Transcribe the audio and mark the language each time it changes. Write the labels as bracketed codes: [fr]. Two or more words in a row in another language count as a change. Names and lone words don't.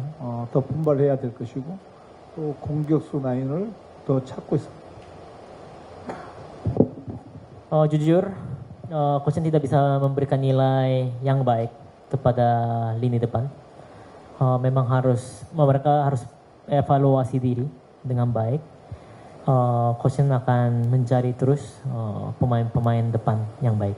[ko] 더 분발해야 될 것이고 또 공격수 라인을 더 찾고 있습니다. [id] Jujur, Coach tidak bisa memberikan nilai yang baik kepada lini depan. Memang mereka harus evaluasi diri dengan baik. Coach akan mencari terus pemain-pemain depan yang baik.